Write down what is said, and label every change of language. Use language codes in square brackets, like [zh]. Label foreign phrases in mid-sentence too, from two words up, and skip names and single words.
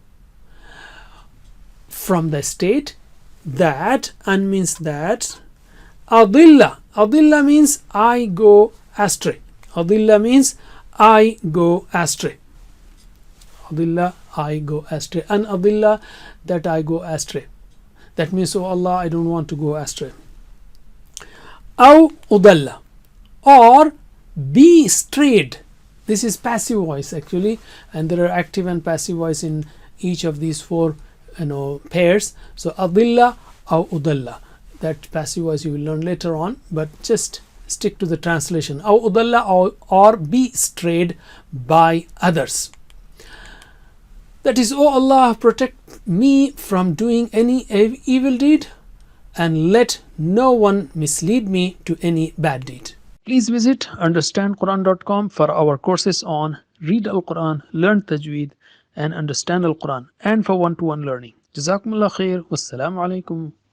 [en] From the state that, and means that, adilla. Adilla means I go astray. Adilla means I go astray. Adilla, I go astray. An adilla, that I go astray. That means, oh Allah, I don't want to go astray. [ar] أو أُضَلَّ, [en] or be strayed. This is passive voice actually, and there are active and passive voice in each of these four pairs. [ar] So أَضِلَّ أو أُضَلَّ, [en] that passive voice you will learn later on, but just stick to the translation. [ar] أو أُضَلَّ, [en] or be strayed by others. That is, O Allah, protect me from doing any evil deed, and let no one mislead me to any bad deed. Please visit understandquran.com for our courses on Read Al-Quran, Learn Tajweed, and Understand Al-Quran, and for one-to-one learning. [ar] جزاكم الله خير. والسلام عليكم